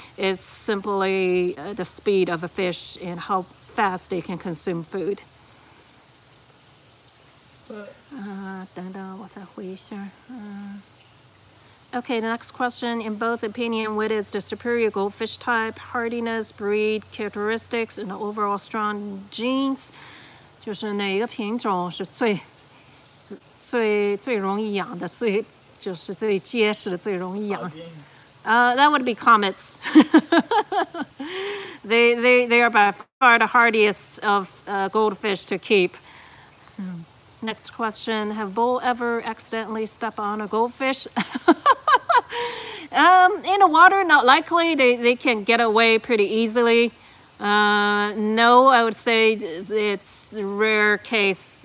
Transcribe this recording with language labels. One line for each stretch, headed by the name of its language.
English: It's simply the speed of a fish and how fast they can consume food.
Chinese: 等等，我再回一下。
English: Okay, the next question. In both opinion, what is the superior goldfish type, hardiness, breed, characteristics, and overall strong genes?
Chinese: 就是哪一个品种是最容易养的，就是最结实的，最容易养。
English: That would be comets. They are by far the hardiest of goldfish to keep. Next question. Have bull ever accidentally stepped on a goldfish? In the water, not likely. They can get away pretty easily. No, I would say it's a rare case.